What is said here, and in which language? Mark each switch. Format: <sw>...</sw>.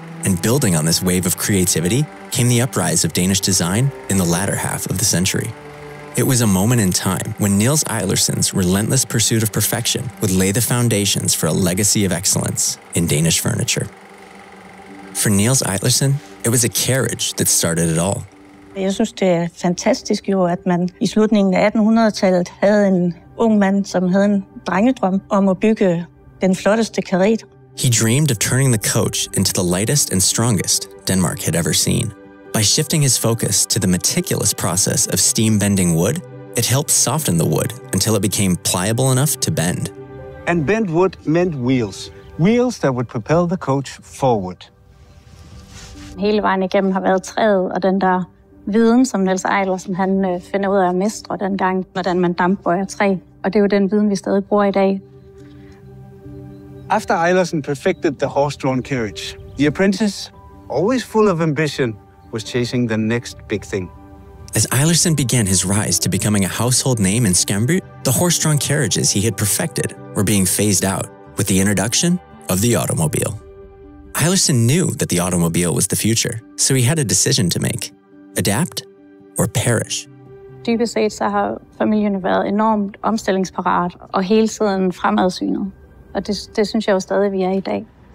<en>And building on this wave of creativity came the uprise of Danish design in the latter half of the century. It was a moment in time when Niels Eilerson's relentless pursuit of perfection would lay the foundations for a legacy of excellence in Danish furniture. For Niels Eilerson, it was a carriage that started it all.</en> <da>Jeg synes, det er fantastisk jo, at man i slutningen af 1800-tallet havde en ung mand, som havde en drengedrøm om at bygge den flotteste karet.</da> <en>He dreamed of turning the coach into the lightest and strongest Denmark had ever seen. By shifting his focus to the meticulous process of steam bending wood, it helped soften the wood until it became pliable enough to bend. And bent wood meant wheels. Wheels that would propel the coach forward.</en> <da>Hele vejen igennem har været træet og den der viden, som Niels Eilerson han finder ud af at mestre dengang, hvordan man dampbøjer træ. Og det er jo den viden, vi stadig bruger i dag.</da> <en>After Eilerson perfected the horse-drawn carriage, the apprentice, always full of ambition, was chasing the next big thing. As Eilerson began his rise to becoming a household name in Skamby, the horse-drawn carriages he had perfected were being phased out with the introduction of the automobile. Eilerson knew that the automobile was the future, so he had a decision to make. Adapt or perish.</en> <da>Dybest set så har familien været enormt omstillingsparat og hele tiden fremadsynet. Og det synes jeg jo stadig, vi er i dag.</da>